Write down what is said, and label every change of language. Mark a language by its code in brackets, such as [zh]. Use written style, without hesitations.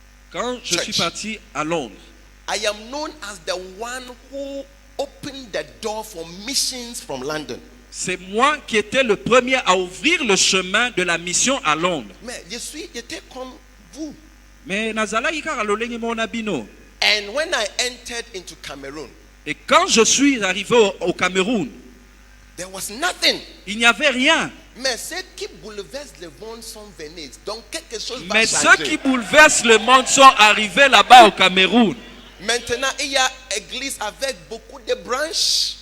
[fr] Quand je suis parti à Londres, [en] I am known as the one who opened the door for missions from London. [fr] c'est moi qui étais le premier à ouvrir le chemin de la mission à Londres. Mais j'étais comme vous. [ln] Mais nazalaki kaka lolenge mona bino. [en] And when I entered into Cameroon, [fr] Et quand je suis arrivé au Cameroun, [en] there was nothing. [fr] il n'y avait rien. Mais ceux qui bouleversent le monde sont venus. Donc quelque chose va Mais changer. ceux qui bouleversent le monde sont arrivés là-bas au Cameroun. Maintenant, il y a une église avec beaucoup de branches.